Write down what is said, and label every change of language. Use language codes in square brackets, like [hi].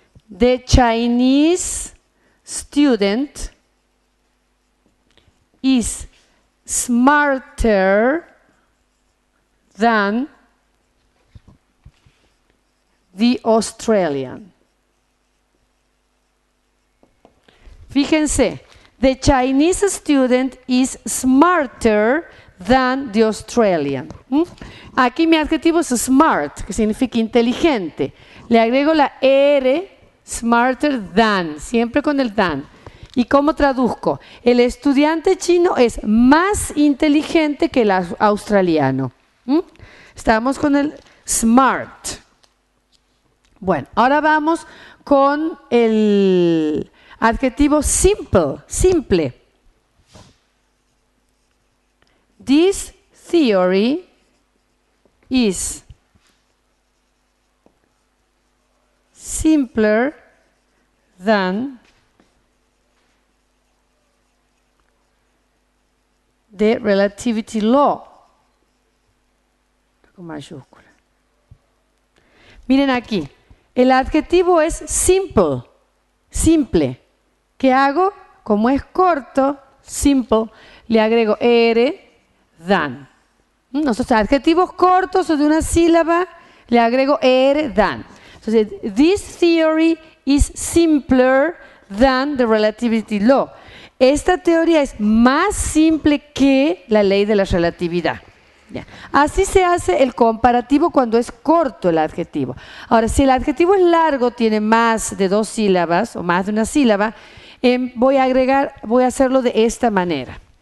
[en] The Chinese student is smarter than the Australian. [es] Fíjense, [en] the Chinese student is smarter than the Australian. [es] Aquí mi adjetivo es smart, que significa inteligente. Le agrego la ER, [en] smarter than, [es] siempre con el than. ¿Y cómo traduzco? El estudiante chino es más inteligente que el australiano. Estamos con el smart. Bueno, ahora vamos con el adjetivo simple, simple. [en] This theory is simpler than the relativity law. [es] Con mayúscula. Miren aquí, el adjetivo es simple, simple. ¿Qué hago? Como es corto, simple, le agrego er, than. Entonces, adjetivos cortos o de una sílaba, le agrego er, than. Entonces, [en] this theory is simpler than the relativity law. [es] Esta teoría es más simple que la ley de la relatividad. Ya. Así se hace el comparativo cuando es corto el adjetivo. Ahora, si el adjetivo es largo, tiene más de 2 sílabas o más de una sílaba, voy a hacerlo de esta manera.